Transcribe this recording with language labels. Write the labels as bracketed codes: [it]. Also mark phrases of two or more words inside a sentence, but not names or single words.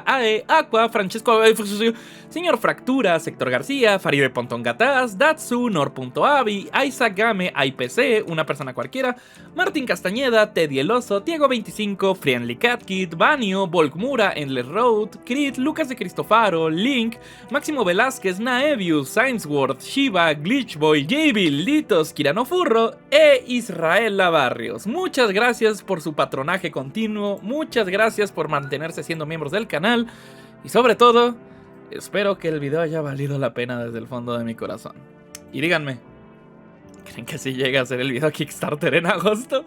[es] Ae, Aqua, Francesco, Señor Fractura, Sector García, Faride Pontón Gataz, Datsu, Nor.avi, Isaac Game, IPC, Una Persona Cualquiera, Martín Castañeda, Teddy El Oso, Diego 25, Friendly Cat Kid, Banio, Volkmura, Endless Road, Crit, Lucas de Cristofaro, Link, Máximo Velázquez, Naevius, Sainsworth, Shiva, Glitchboy, Jabil, Litos, Kirano Furro e Israel Lavarrios. Muchas gracias por su patronaje continuo, muchas gracias por mantenerse siendo miembros del canal y sobre todo, espero que el video haya valido la pena desde el fondo de mi corazón. Y díganme, ¿creen que sí llega a ser el video Kickstarter en agosto?